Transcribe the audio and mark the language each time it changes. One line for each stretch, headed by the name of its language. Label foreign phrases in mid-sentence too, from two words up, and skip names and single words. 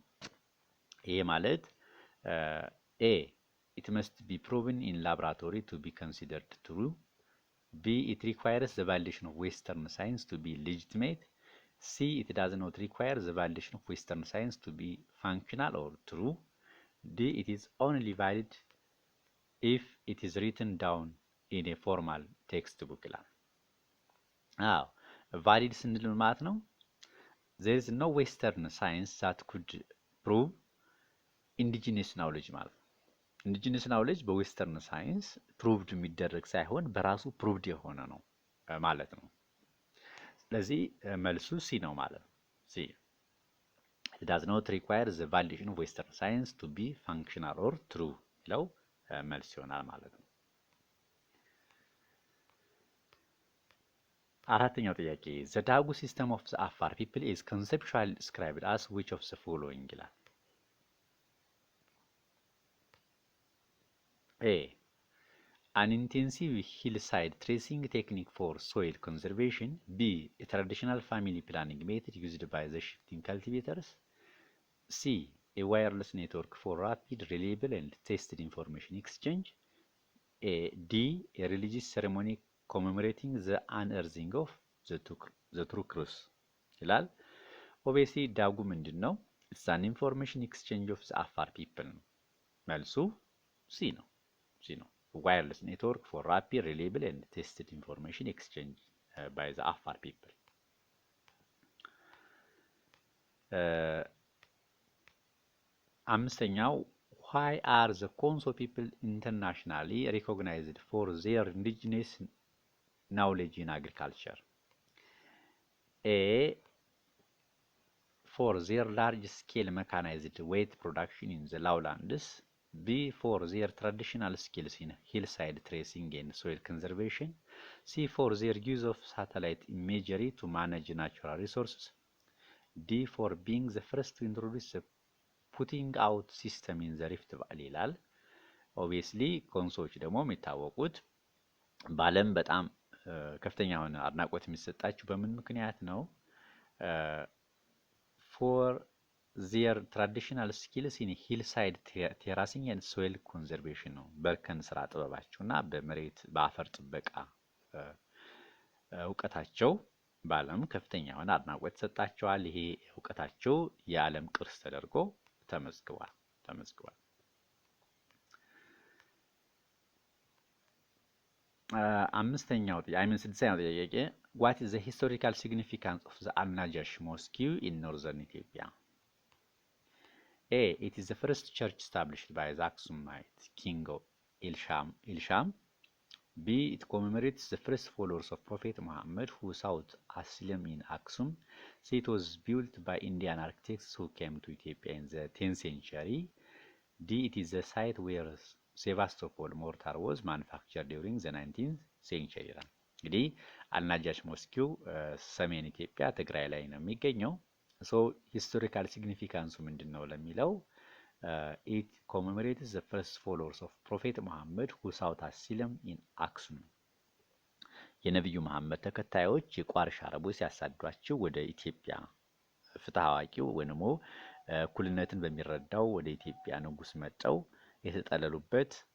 Amharic: ይሄ ማለት
English: A it must be proven in laboratory to be considered true. B it requires the validation of western science to be legitimate. C it does not require the validation of western science to be functional or true. D it is only valid if it is written down in a formal textbook ይላል።
Amharic: ቫሊድ ስንል ማለት ነው
English: there is no western science that could prove indigenous knowledge
Amharic: ማለት ነው።
English: indigenous knowledge western science
Amharic: ፕሩቭድ የሚደረግ ሳይሆን በራሱ ፕሩቭድ የሆነ ነው ማለት ነው። ስለዚህ መልሱ ሲ ነው ማለት ነው። ሲ
English: it does not require the validation of western science to be functional or true
Amharic: ይለው መልስ ይሆናል ማለት ነው። አራተኛው ጥያቄ
English: the Dagu system of the Afar people is conceptually described as which of the following ይላል። A an intensive hillside tracing technique for soil conservation. B a traditional family planning method used by the shifting cultivators. C a wireless network for rapid, reliable and tested information exchange. D a religious ceremony commemorating the unearthing of the true cross ይላል።
Amharic: ኦብቪየስሊ ዳጉ ምንድን ነው?
English: It's an information exchange of the Afar people
Amharic: ነው። መልሱ ሲ ነው።
English: wireless network for rapid reliable and tested information exchange by the Afar people። አምስተኛው why are the Konso people internationally recognized for their indigenous knowledge in agriculture? A. For their large-scale mechanized wheat production in the lowlands. B. For their traditional skills in hillside tracing and soil conservation. C. For their use of satellite imagery to manage natural resources. D. For being the first to introduce the putting out system in the Rift Valley ይላል።
Amharic: ኦብቪየስሊ ኮንሶዎች ደግሞ የሚታወቁት በዓለም በጣም ከፍተኛ የሆነ አድናቆት የሚሰጣቸው በምን ምክንያት ነው?
English: For their traditional skills in hillside terracing and soil conservation
Amharic: ነው። በእርከን ስራ ጥበባቸው እና በመሬት በአፈር ጥበቃ እውቀታቸው በዓለም ከፍተኛ የሆነ አድናቆት ተሰጣቸዋል። ይሄ እውቀታቸው የዓለም ቅርስ ተደርጎ ተመዝግቧል። ስድስተኛው ጥያቄ
English: what is the historical significance of the Al-Najash Mosque in northern Ethiopia? A. It is the first church established by the Aksumite king Ilsham. B. It commemorates the first followers of Prophet Muhammad who sought asylum in Aksum. C. It was built by Indian architects who came to Ethiopia in the 10th century. D. It is the site where Sevastopol mortar was manufactured during the 19th century.
Amharic: እንግዲህ አልናጃሽ ሞስኪው ሰሜን ኢትዮጵያ ትግራይ ላይ ነው የሚገኘው። ሶ
English: historical significance
Amharic: ምንድን ነው ለሚለው
English: It commemorates the first followers of Prophet Muhammad who sought asylum in Aksum።
Amharic: የነቢዩ መሐመድ ተከታዮች የቋርሽ አረቦች ሲያሳዷቸው ወደ ኢትዮጵያ ፍትህ አዋቂው ወይ ደግሞ እኩልነትን በሚረዳው ወደ ኢትዮጵያ ንጉስ መጠው የተጠለሉበት